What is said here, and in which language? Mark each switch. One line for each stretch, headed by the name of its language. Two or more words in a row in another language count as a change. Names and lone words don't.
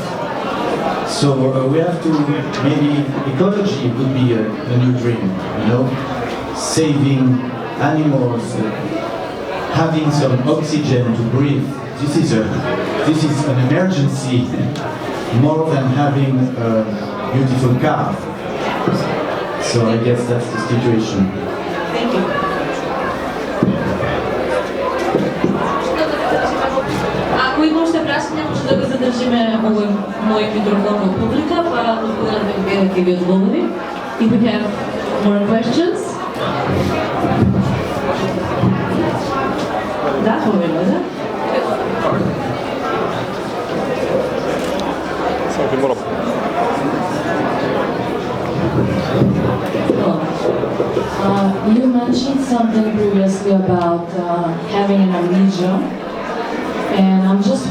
English: So we have to, maybe ecology would be a new dream, you know, saving animals, having some oxygen to breathe. This is an emergency more than having a beautiful car. So I guess that's the situation. Thank you.
Macedonian: Ако имате прашања, може да го задржиме овој мој микрофон во публика, па господинот Бeigbeder ќе ги одговори.
English: If we have more questions?
Macedonian: Да, повело, да?
English: You mentioned something previously about having an amnesia, and I'm just